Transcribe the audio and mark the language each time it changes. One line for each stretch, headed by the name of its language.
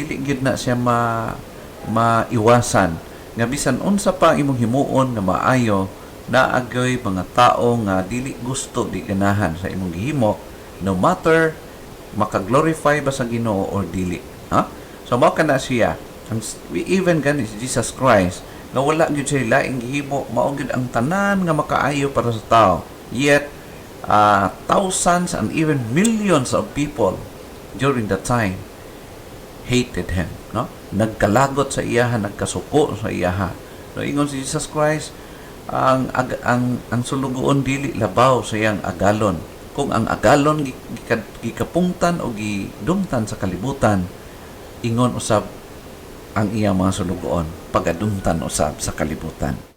Cebuano: Dili gyud na siya maiwasan. Nga bisan unsa pa imong himuon nga maayo, naagay mga tao nga dili gusto, di ganahan sa imong gihimo,
English: no matter
Cebuano: makaglorify ba sa Ginoo or dili. So mao kana siya.
English: We even
Cebuano: gani si Jesus Christ nga wala gyud siya laing gihimo, mao gyud ang tanan nga makaayo para sa tao.
English: Yet thousands and even millions of people during that time hated him, no?
Cebuano: Nagkalagot sa iyaha, nagkasuko sa iyaha. No, ingon si Jesus Christ, ang sulugoon dili labaw sa iyang agalon. Kung ang agalon gikapungtan o gidumtan sa kalibutan, ingon usab ang iyang mga sulugoon pagadumtan usab sa kalibutan.